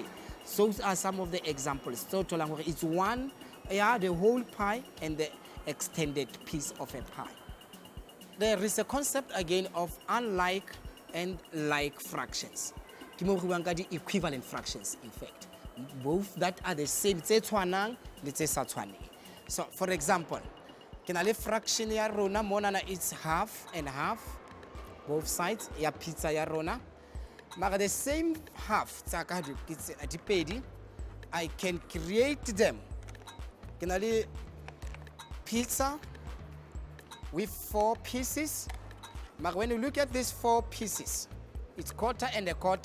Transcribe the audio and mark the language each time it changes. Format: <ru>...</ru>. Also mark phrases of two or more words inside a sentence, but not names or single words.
<en>Those are some of the examples. So it's 1, the whole pie and the extended piece of a pie. There is a concept again of unlike and like fractions. The equivalent fractions, in fact. Both that are the same. So, for example, can fraction</en> <st>ya rona monana</st> <en>it's half and half, both sides</en> <st>ya pizza ya rona.</st> <en>But the same half, I can create them. Can pizza with 4 pieces. But when you look at these 4 pieces, it's quarter and a quarter.</en>